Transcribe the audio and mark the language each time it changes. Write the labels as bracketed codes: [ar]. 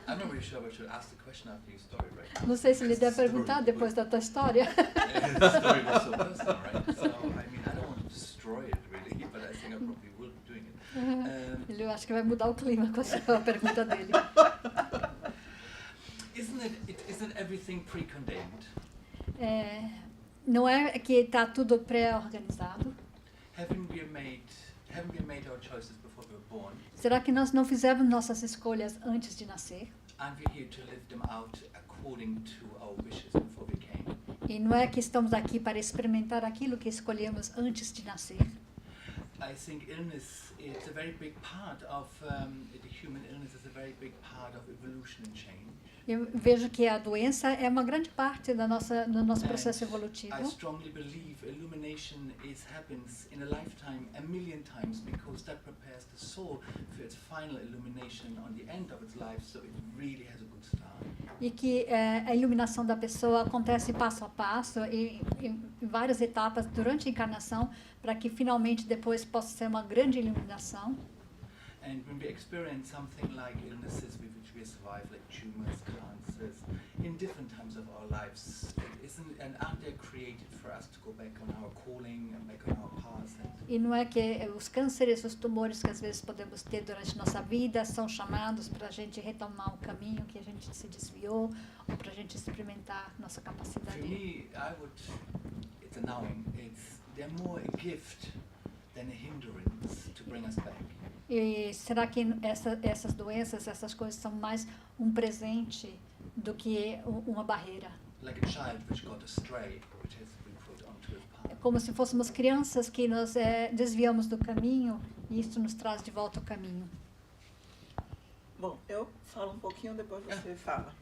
[en] I'm not really sure if I should ask the question after your story, right? [pt] Não sei se ele deve perguntar depois da tua história. [en] The story was so personal, right? So, I mean, I don't want to destroy it really, but I think I probably will be doing it. [pt] Ele acha que vai mudar o clima com a pergunta dele. [en] Isn't everything pre-condemned? [pt] Não é que está tudo pré-organizado? [en] Haven't we made our choices before we were born? [pt] Será que nós não fizemos nossas escolhas antes de nascer? [en] Aren't we here to live them out according to our wishes before we came? [pt] E não é que estamos aqui para experimentar aquilo que escolhemos antes de nascer? [en] I think illness is a very big part of the human illness is a very big part of evolution and change. [pt] Eu vejo que a doença é uma grande parte do nosso processo [en] I [pt] evolutivo. [en] strongly believe illumination happens in a lifetime 1,000,000 times because that prepares the soul for its final illumination on the end of its life, so it really has a good start. [pt] E que a iluminação da pessoa acontece passo a passo e em várias etapas durante a encarnação para que finalmente depois possa ser uma grande iluminação. [en] And when we experience something like illnesses with which we survive, like tumors, cancers, in different times of our lives, aren't they created for us to go back on our calling and back on our path? [pt] E não é que os cânceres, os tumores que às vezes podemos ter durante nossa vida são chamados para a gente retomar o caminho que a gente se desviou ou para a gente experimentar nossa [en] For [pt] capacidade. [en] me, it's a knowing. They're more a gift than a hindrance to bring us back. [pt] E será que essas doenças, essas coisas são mais um presente do que uma barreira? [en] Like a child which got astray, which has been put onto his [pt] É [en] path. [pt] como se fôssemos crianças que nos desviamos do caminho e isso nos traz de volta ao caminho. Bom, eu falo um pouquinho, depois você fala.